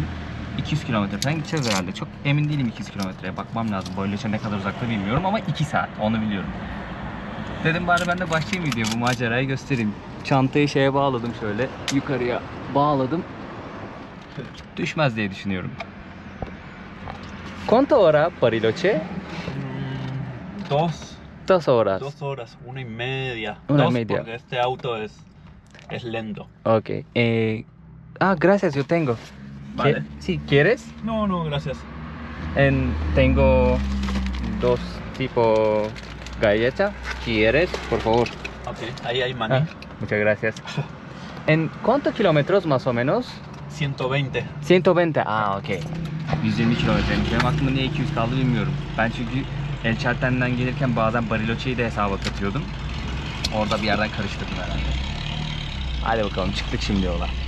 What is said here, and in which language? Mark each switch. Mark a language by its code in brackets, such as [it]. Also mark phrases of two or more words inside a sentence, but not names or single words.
[tr] 200 kilometre falan gideceğiz herhalde. Çok emin değilim 200 kilometreye. Bakmam lazım. Bariloche ne kadar uzakta bilmiyorum ama 2 saat. Onu biliyorum. Dedim bari ben de başlayayım videoya, bu macerayı göstereyim. Çantayı şeye bağladım, şöyle yukarıya bağladım. Düşmez diye düşünüyorum. [es] ¿Cuánto hora Bariloche? 2 horas. 2 horas, 1:30. 1:30. Porque este auto es lento. Ok. Gracias, yo tengo. Vale. Sí, ¿quieres? No, gracias. Tengo 2 tipo galleta. ¿Quieres? Por favor. Ok, ahí hay maní. Muchas gracias. ¿En cuántos kilómetros más o menos? 120. 120. [tr] Ok. 120 kilometreymiş. Benim aklımda niye 200 kaldı bilmiyorum. Ben çünkü El Chalten'den gelirken bazen Bariloche'yi de hesaba katıyordum. Orada bir yerden karıştırdım herhalde. Hadi bakalım, çıktık şimdi yola.